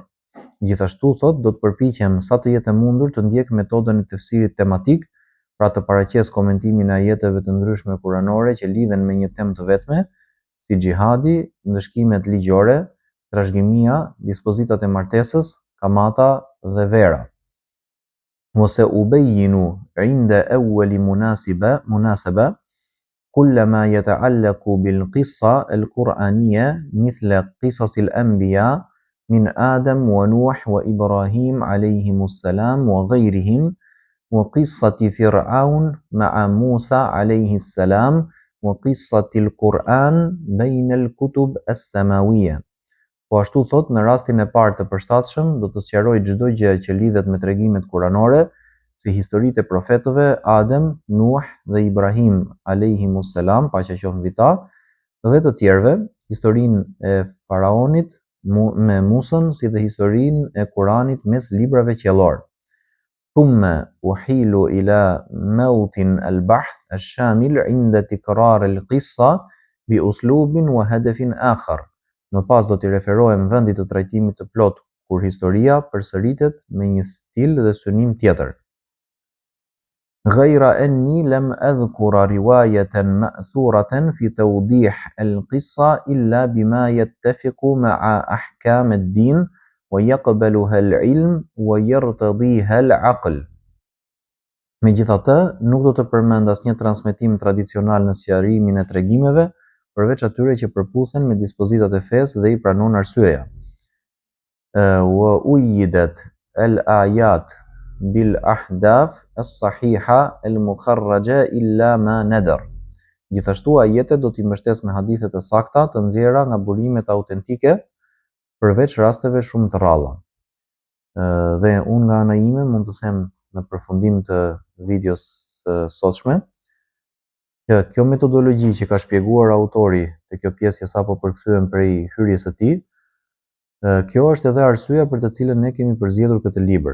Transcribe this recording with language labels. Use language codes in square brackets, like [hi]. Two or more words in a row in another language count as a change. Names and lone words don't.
[sq] Gjithashtu thot, do të përpiqem sa të jetë mundur të ndjek metodën e tefsirit tematik, pra të paraqes komentimin e ajeteve të ndryshme kuranore që lidhen me një temë të vetme, si xhihadi, ndëshkimet ligjore, trashëgimia, dispozitat e martesës, kamata dhe vera. [ar] وسأبين عند أول مناسبة كل ما يتعلق بالقصة القرآنية مثل قصص الأنبياء من آدم ونوح وإبراهيم عليهم السلام وغيرهم وقصة فرعون مع موسى عليه السلام وقصة القرآن بين الكتب السماوية. [sq] Po ashtu thot, në rastin e parë të përshtatshëm do të sqaroj çdo gjë që lidhet me tregimet kuranore, si historitë e profetëve Adem, Nuh dhe Ibrahim [ar] عليهم السلام, [sq] paqja qoftë mbi ta, dhe të tjerëve, historinë e faraonit me Musën, si dhe historinë e Kuranit mes librave qiellor. [ar] ثم أحيل إلى موطن البحث الشامل عند تكرار القصة بأسلوب وهدف آخر. [sq] Më pas do t'i referohem vendit të trajtimit të plot kur historia përsëritet me një stil dhe synim tjetër. [ar] غير أني لم أذكر رواية مأثورة في توضيح القصة إلا بما يتفق مع أحكام الدين ويقبلها العلم ويرتضيها العقل. [sq] Megjithatë, nuk do të përmend asnjë transmetim tradicional në sqarimin e tregimeve, përveç atyre që përputhen me dispozitat e fesë dhe I pranon arsyeja. [ar] وأيدت الآيات بالأحداث الصحيحة المخرجة إلا ما ندر. [sq] Gjithashtu ajetet do t'i mbështes me hadithet e sakta të nxjerra nga burimet autentike, përveç rasteve shumë të rralla. Dhe unë nga ana ime mund të them në përfundim të videos së sotshme që kjo metodologji që ka shpjeguar autori te kjo pjesë që sapo përkthyem prej hyrjes së tij, kjo është edhe arsyeja për të cilën ne kemi përzgjedhur këtë libër.